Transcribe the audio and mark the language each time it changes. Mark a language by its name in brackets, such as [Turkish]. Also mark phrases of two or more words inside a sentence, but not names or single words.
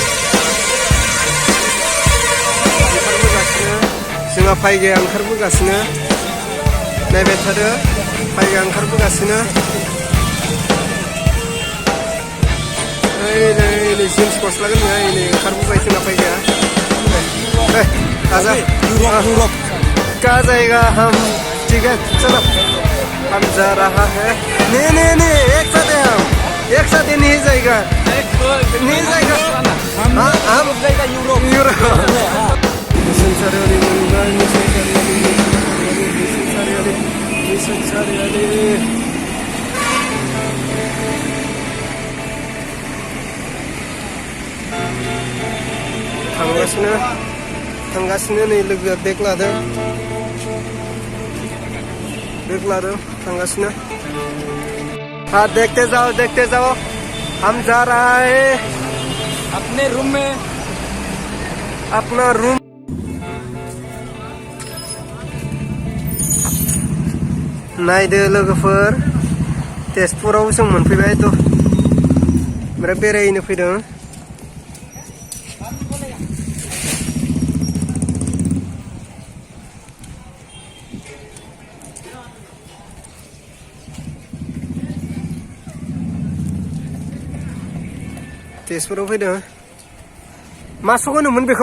[Bodo] ओंखारबोगासिनो जोंहा फायगाया ओंखारबोगासिनो नायबाय थादो फायगाया ओंखारबोगासिनो नै जिन्स गस्ला गाननाया नै ओंखारबोबाय जोंना फायगाया [Hindi] आजा का जाएगा हम ठीक है चलो हम जा रहा है नहीं एक साथ है हम एक साथ ही नहीं जाएगा हम जाएगा यूरोप मिशन सारिआलि [Bodo] थांगासिनो नै लोगोआ बेग लादों थांगासिनो [Hindi] हाँ देखते जाओ हम जा रहा है अपने रूम में अपना रूम [Bodo] नायदो लोगोफोर तेजपुराव जों मोनफैबाय थ' ओमफ्राय बेरायनो फैदों तेजपुराव फैदों मा सक होनोमोन बेखौ